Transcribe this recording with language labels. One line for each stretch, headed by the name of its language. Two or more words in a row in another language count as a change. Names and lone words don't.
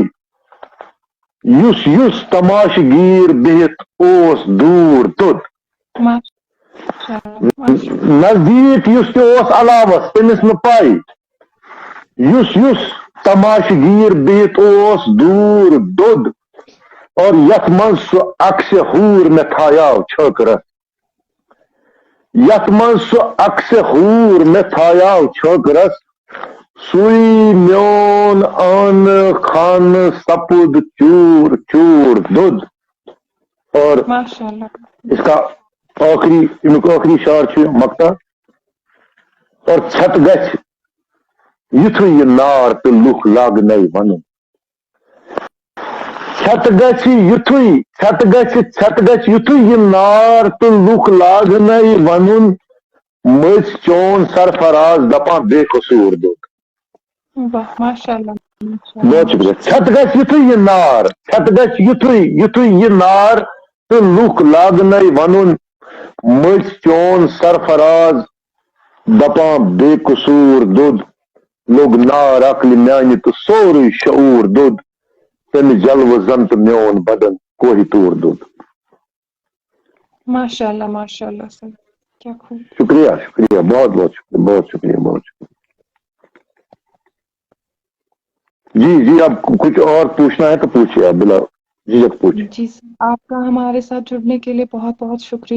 Kashmiri: یس یس تماش گیر بہت اوس دور تود. نزدیک یس تو اوس علاوس تمس نہ پائی. یس یس تماش گیر بہت اوس دور دود. اور یت من سہ عکس حور میں تھایاو چھکرس. یت من سہ عکس حور میں تھایاو چھکرس. سوئی میون آن خان سپد چور چور دود.
Urdu: اور اس کا آخری شعر چھ مقطع.
Kashmiri: اور چھت گچھ یتھے یہ نار تو لوک لاگ نئی ون. چھت گچھ یتھے یہ نار تو لوک لاگ نئی ون. مجھ چون سرفراز دپاں بے قصور دود.
Arabic: ماشاء اللہ.
Urdu: بہت شکریہ.
Kashmiri: چھت گچھ یتھے یہ نار، چھت گچھ یتھے یہ نار تو لوک لاگ نئی ون. مجھ چون سرفراز دپاں بے قصور دود. لوگ نار عقل میانہ تو سوری شعور دود. تم جلو زنت میون بدن کوہی طور دود.
Arabic: ماشاء اللہ ماشاء اللہ
Urdu: سر، کیا خوب. شکریہ شکریہ، بہت بہت شکریہ، بہت شکریہ، بہت شکریہ. جی اب کچھ اور پوچھنا ہے تو پوچھیے آپ، بلا جھجک پوچھیے. جی سر، آپ کا ہمارے ساتھ جڑنے کے لیے بہت بہت شکریہ.